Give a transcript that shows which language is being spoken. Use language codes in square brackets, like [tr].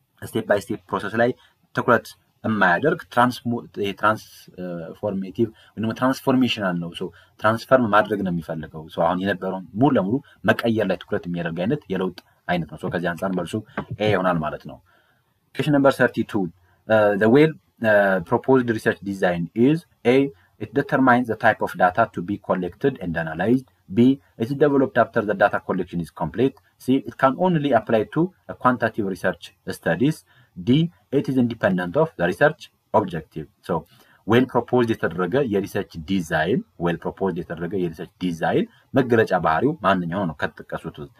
[am] ስቴፕ ባይ ስቴፕ ፕሮሰስ ላይ ትኩረት የማያደርግ ትራንስፎርሜቲቭ ወይም ትራንስፎርሜሽናል ነው። ሶ ትራንስፈርም ማድረግ ነው የሚፈልገው። ሶ አሁን የነበረውን ሙሉ ለሙሉ መቀየር ላይ ትኩረት የሚያደርግ አይነት የለውጥ አይነት ነው። ሶ ከዚህ አንጻር መልሱ ኤ ይሆናል ማለት ነው። [en] Question number 32. The well proposed research design is A. It determines the type of data to be collected and analyzed. B. It is developed after the data collection is complete. C. It can only apply to quantitative research studies. D. It is independent of the research objective. So, well proposed [am] የተደረገ የሪሰርች ዲዛይን መገለጫ ባህሪው ማንኛው ነው ከተጠቀሱት?